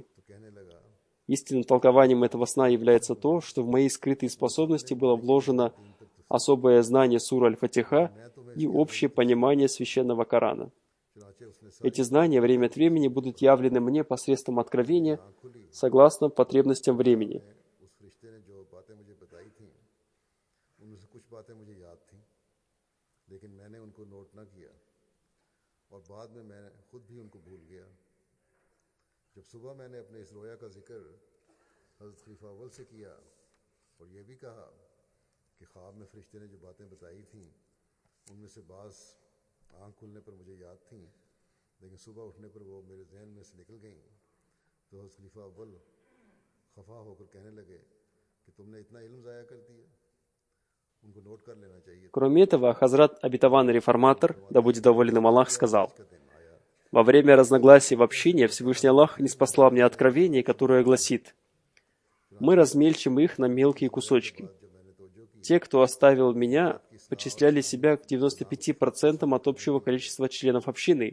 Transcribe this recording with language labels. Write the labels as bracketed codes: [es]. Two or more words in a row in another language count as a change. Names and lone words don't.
[ru] Истинным толкованием этого сна является то, что в мои скрытые способности было вложено особое знание суры Аль-Фатиха и общее понимание Священного Корана. Эти знания время от времени будут явлены мне посредством откровения, согласно потребностям времени. [ur] اور بعد میں میں نے خود بھی ان کو بھول گیا. جب صبح میں نے اپنے اس رؤیا کا ذکر حضرت خلیفہ اول سے کیا اور یہ بھی کہا کہ خواب میں فرشتے نے جو باتیں بتائی تھیں ان میں سے بعض آنکھ کھلنے پر مجھے یاد تھی، لیکن صبح اٹھنے پر وہ میرے ذہن میں سے نکل گئیں. تو حضرت خلیفہ اول خفا ہو کر کہنے لگے کہ تم نے اتنا علم ضائع کر دیا، ان کو نوٹ کر لینا چاہیے. [ru] Кроме этого, Хазрат обетованный реформатор, да будет доволен им Аллах, сказал: во время разногласий в общине Всевышний Аллах ниспослал мне откровение, которое гласит: мы размельчим их на мелкие кусочки. Те, кто оставил меня, почисляли себя к 95% от общего количества членов общины.